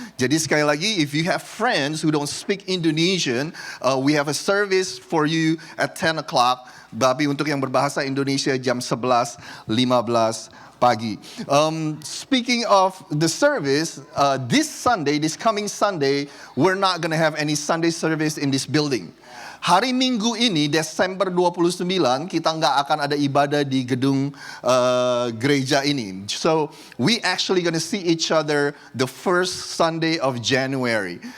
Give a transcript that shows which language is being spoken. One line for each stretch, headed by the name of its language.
Indonesian: Jadi sekali lagi,
English: if you have friends who don't speak Indonesian, we have a service for you at 10 o'clock.
Indonesian: Tapi untuk yang berbahasa Indonesia jam 11.15 pagi.
English: Speaking of the service, this coming Sunday, we're not going to have any Sunday service in this building.
Indonesian: Hari Minggu ini, Desember 29, kita nggak akan ada ibadah di gedung gereja ini.
English: So, we actually gonna see each other the first Sunday of January.